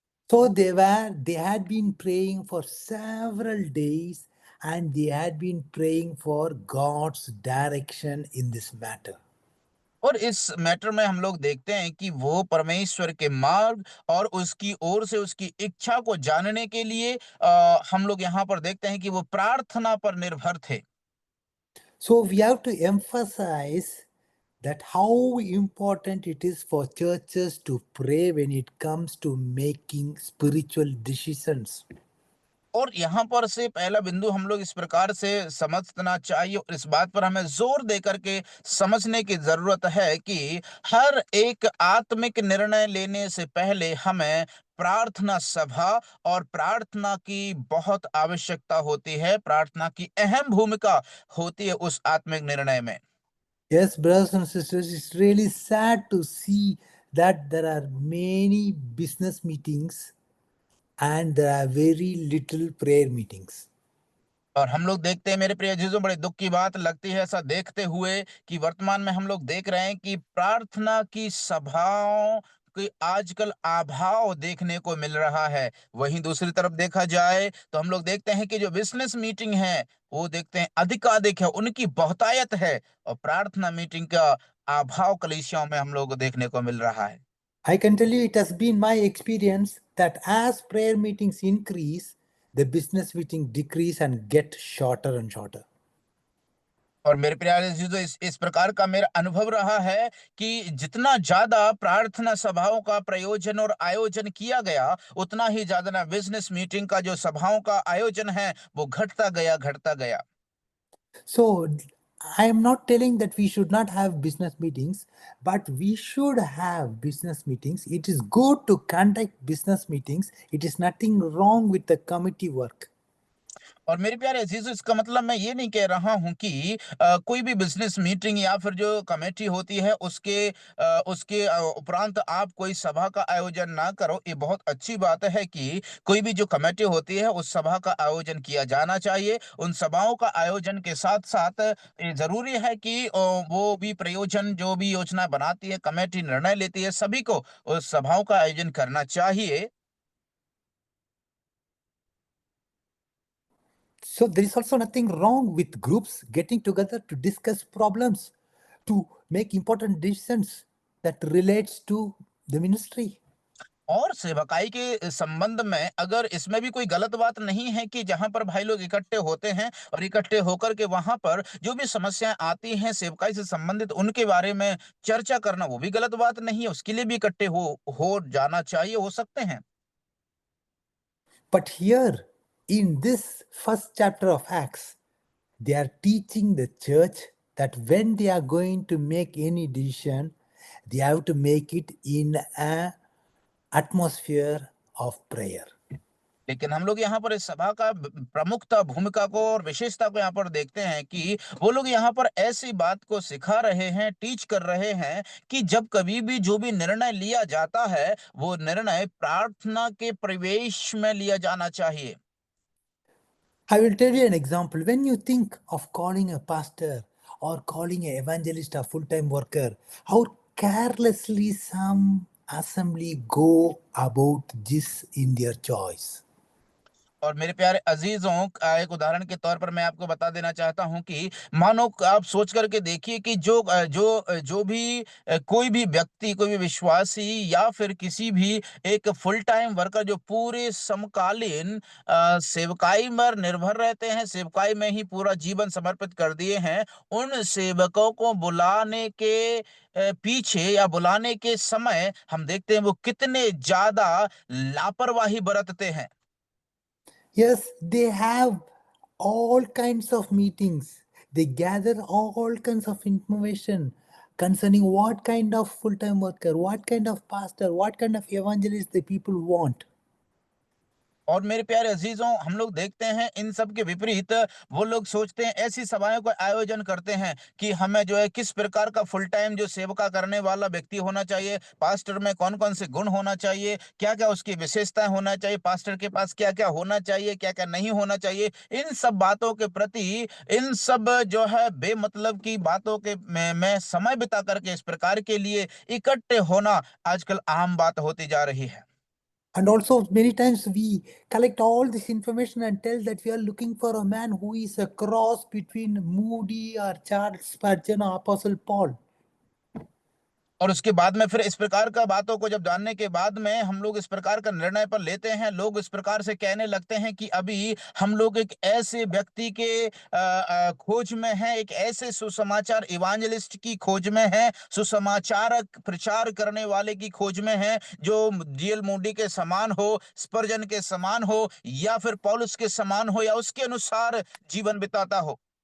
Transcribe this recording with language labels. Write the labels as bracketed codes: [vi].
[en] So they had been praying for several days and they had been praying for God's direction in this matter. [hi] और इस matter में हम लोग देखते हैं कि वो परमेश्वर के मार्ग और उसकी ओर से उसकी इच्छा को जानने के लिए हम लोग यहाँ पर देखते हैं कि वो प्रार्थना पर निर्भर थे। [en] So we have to emphasize that how important it is for churches to pray when it comes to making spiritual decisions. [hi] और यहाँ पर से पहला बिंदु हम लोग इस प्रकार से समझना चाहिए, और इस बात पर हमें जोर दे करके समझने की जरूरत है कि हर एक आत्मिक निर्णय लेने से पहले हमें प्रार्थना सभा और प्रार्थना की बहुत आवश्यकता होती है, प्रार्थना की अहम भूमिका होती है उस आत्मिक निर्णय में। [en] Yes, brothers and sisters, it's really sad to see that there are many business meetings and there are very little prayer meetings. [hi] और हम लोग देखते हैं मेरे प्रिय अजीजों, बड़े दुख की बात लगती है ऐसा देखते हुए कि वर्तमान में हम लोग देख रहे हैं कि प्रार्थना की सभाओं की आजकल अभाव देखने को मिल रहा है। वहीं दूसरी तरफ देखा जाए तो हम लोग देखते हैं कि जो बिजनेस मीटिंग है वो देखते हैं अधिकाधिक है, उनकी बहुतायत है, और प्रार्थना मीटिंग का अभाव कलीसियाओं में हम लोग को देखने को मिल रहा है। [en] I can tell you it has been my experience that as prayer meetings increase, the business meeting decrease and get shorter and shorter. [hi] और मेरे प्यारे चीजों, इस प्रकार का मेरा अनुभव रहा है कि जितना ज्यादा प्रार्थना सभाओं का प्रयोजन और आयोजन किया गया, उतना ही ज्यादा ना बिजनेस मीटिंग का जो सभाओं का आयोजन है वो घटता गया। [en] So I am not telling that we should not have business meetings, but we should have business meetings. It is good to conduct business meetings. It is nothing wrong with the committee work. [hi] और मेरे प्यारे अजीजों, इसका मतलब मैं ये नहीं कह रहा हूं कि कोई भी बिजनेस मीटिंग या फिर जो कमेटी होती है उसके उपरांत आप कोई सभा का आयोजन ना करो। ये बहुत अच्छी बात है कि कोई भी जो कमेटी होती है उस सभा का आयोजन किया जाना चाहिए। उन सभाओं का आयोजन के साथ साथ ये जरूरी है कि वो भी प्रयोजन जो भी योजना बनाती है, कमेटी निर्णय लेती है, सभी को उस सभाओं का आयोजन करना चाहिए। [en] So there is also nothing wrong with groups getting together to discuss problems, to make important decisions that relates to the ministry. [hi] और सेवकाई के संबंध में अगर इसमें भी कोई गलत बात नहीं है कि जहां पर भाई लोग इकट्ठे होते हैं और इकट्ठे होकर के वहां पर जो भी समस्याएं आती हैं सेवकाई से संबंधित उनके बारे में चर्चा करना, वो भी गलत बात नहीं है। उसके लिए भी इकट्ठे हो जाना चाहिए, हो सकते हैं। [en] But here, in this first chapter of Acts, they are teaching the church that when they are going to make any decision, they have to make it in an atmosphere of prayer. [hi] लेकिन हम लोग यहाँ पर इस सभा का प्रमुखता, भूमिका को और विशेषता को यहाँ पर देखते हैं कि वो लोग यहाँ पर ऐसी बात को सिखा रहे हैं, टीच कर रहे हैं कि जब कभी भी जो भी निर्णय लिया जाता है वो निर्णय प्रार्थना के प्रवेश में लिया जाना चाहिए। [en] I will tell you an example. When you think of calling a pastor or calling an evangelist a full-time worker, how carelessly some assembly go about this in their choice. [hi] और मेरे प्यारे अजीजों, एक उदाहरण के तौर पर मैं आपको बता देना चाहता हूं कि मानो आप सोच करके देखिए कि जो भी कोई भी व्यक्ति, कोई भी विश्वासी या फिर किसी भी एक [en] full time worker [hi] जो पूरे समकालीन सेवकाई पर निर्भर रहते हैं, सेवकाई में ही पूरा जीवन समर्पित कर दिए हैं, उन सेवकों को बुलाने के पीछे या बुलाने के समय हम देखते हैं वो कितने ज्यादा लापरवाही बरतते हैं। [en] Yes, they have all kinds of meetings. They gather all kinds of information concerning what kind of full-time worker, what kind of pastor, what kind of evangelist the people want. [hi] और मेरे प्यारे अजीजों, हम लोग देखते हैं इन सब के विपरीत वो लोग सोचते हैं, ऐसी सभाओं का आयोजन करते हैं कि हमें जो है किस प्रकार का [en] full time [hi] जो सेवका करने वाला व्यक्ति होना चाहिए, पास्टर में कौन कौन से गुण होना चाहिए, क्या क्या उसकी विशेषताएं होना चाहिए, पास्टर के पास क्या क्या होना चाहिए, क्या क्या नहीं होना चाहिए। इन सब बातों के प्रति, इन सब जो है बेमतलब की बातों के में समय बिता करके इस प्रकार के लिए इकट्ठे होना आजकल आम बात होती जा रही है। [en] And also, many times we collect all this information and tell that we are looking for a man who is a cross between Moody or Charles Spurgeon or Apostle Paul. [hi] और उसके बाद में फिर इस प्रकार का बातों को जब जानने के बाद में हम लोग इस प्रकार का निर्णय पर लेते हैं, लोग इस प्रकार से कहने लगते हैं कि अभी हम लोग एक ऐसे व्यक्ति के खोज में हैं, एक ऐसे सुसमाचार इवांजलिस्ट की खोज में हैं, सुसमाचारक प्रचार करने वाले की खोज में हैं, जो डीएल मूडी के समान हो, स्पर्जन के समान हो या फिर पौलुस के समान हो या उसके अनुसार जीवन बिताता हो।